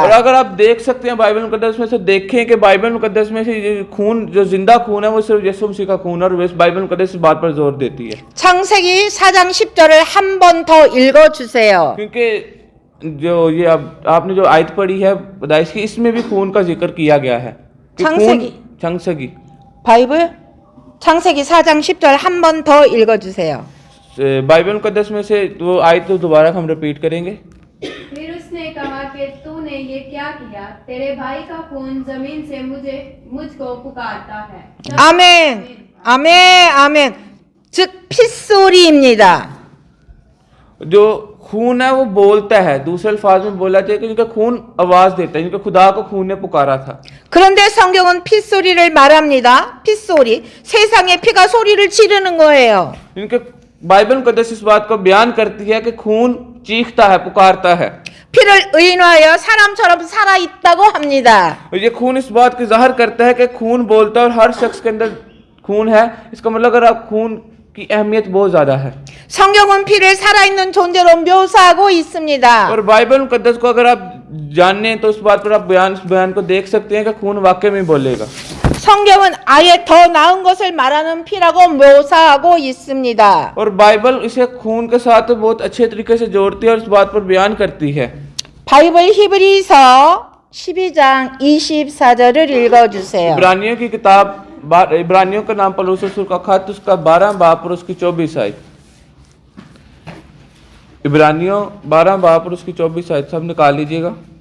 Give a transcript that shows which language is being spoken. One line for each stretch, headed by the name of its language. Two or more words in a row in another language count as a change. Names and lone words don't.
Urdu: اور اگر آپ دیکھ سکتے ہیں بائبل مقدس میں سے، دیکھیں کہ بائبل مقدس میں سے یہ خون جو زندہ خون ہے وہ صرف یسوع مسیح کا خون ہے، اور بائبل مقدس اس بات پر زور دیتی ہے.
Korean: 창세기 4장 10절을 한 번 더 읽어 주세요.
Urdu: کیونکہ جو یہ آپ نے جو آیت پڑھی ہے پیدائش کی، اس میں بھی خون کا ذکر کیا گیا ہے کہ 창세기
Korean: 바이블 창세기 4장 10절 한 번 더 읽어 주세요.
Urdu: بائبل مقدس میں سے وہ آیت تو دوبارہ ہم ریپیٹ کریں گے. پھر اس نے کہا کہ تو نے یہ کیا کیا? تیرے بھائی کا خون زمین سے مجھ کو پکارتا ہے.
Korean: 아멘. 아멘. 아멘. 즉 핏소리입니다.
Urdu: جو خون ہے وہ بولتا ہے، دوسرے الفاظ میں بولا جائے کہ ان کا خون آواز دیتا ہے، ان کا خدا کو خون نے پکارا تھا.
Korean: 그런데 성경은 핏소리를 말합니다. 핏소리. 세상에 피가 소리를 지르는 거예요.
Urdu: ان کے بائبل مقدس اس بات کو بیان کرتی ہے کہ خون چیختا ہے، پکارتا ہے.
Korean: 피를 의인화하여 사람처럼 살아 있다고 합니다.
Urdu: اور یہ خون اس بات کی ظاہر کرتا ہے کہ خون بولتا ہے اور ہر شخص کے اندر خون ہے. اس کا مطلب اگر آپ خون کی اہمیت بہت زیادہ ہے.
Korean: 성경은 피를 살아있는 존재로 묘사하고 있습니다.
Urdu: اور بائبل مقدس کو اگر آپ جاننے تو اس بات پر آپ بیان کو دیکھ سکتے ہیں کہ خون واقعی میں بولے گا.
Korean: 성경은 아예 더 나은 것을 말하는 피라고 묘사하고 있습니다.
Urdu: اور بائبل اسے خون کے ساتھ بہت اچھے طریقے سے جوڑتی ہے اور اس بات پر بیان کرتی ہے.
Korean: 바이블 히브리서 12장 24절을 읽어주세요.
Urdu: عبرانیوں کی کتاب، عبرانیوں کا نام پولس رسول کا خط، اس کا 12 باب اور اس کی 24 آیت. عبرانیوں 12 باب اور اس کی 24 آیت سب نکال لیجیے گا.